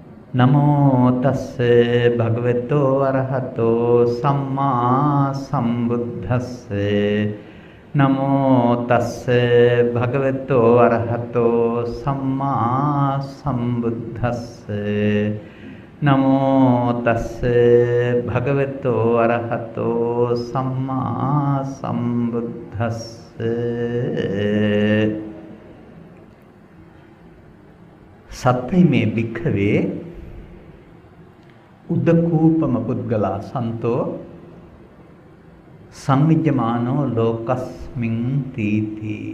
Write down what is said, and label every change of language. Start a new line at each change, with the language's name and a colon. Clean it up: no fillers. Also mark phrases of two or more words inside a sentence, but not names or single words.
Pali: නමෝ තස්ස භගවතෝ අරහතෝ සම්මා සම්බුද්දස්ස නමෝ තස්ස භගවතෝ අරහතෝ සම්මා සම්බුද්දස්ස නමෝ තස්ස භගවතෝ අරහතෝ සම්මා සම්බුද්දස්ස සත්‍යයි මේ භික්ඛවේ උද්දකූපම පුද්ගලා සන්තෝ සංවිජ්ජමානෝ ලෝකස්මින් තීති.